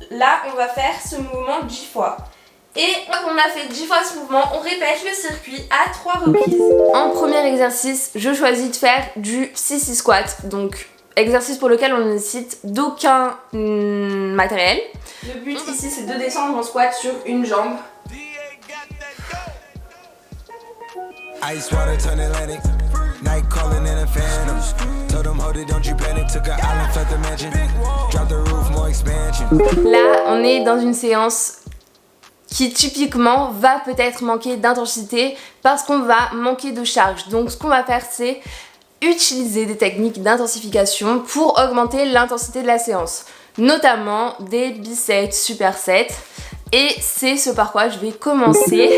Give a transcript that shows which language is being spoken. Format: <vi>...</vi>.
<fr>Là on va faire ce mouvement 10 fois. Et quand on a fait 10 fois ce mouvement, on répète le circuit à 3 reprises. En premier exercice, je choisis de faire du sissy squat. Donc exercice pour lequel on ne nécessite d'aucun matériel. Le but ici c'est de descendre en squat sur une jambe.</fr> <en>Ice water turn Atlantic. Night calling in a phantom. Told them hold it, don't you panic. Took an island, felt the mansion. Drop the roof, more expansion.</en> <fr>Là, on est dans une séance qui typiquement va peut-être manquer d'intensité parce qu'on va manquer de charge. Donc ce qu'on va faire c'est utiliser des techniques d'intensification pour augmenter l'intensité de la séance, notamment des biceps supersets, et c'est ce par quoi je vais commencer.</fr>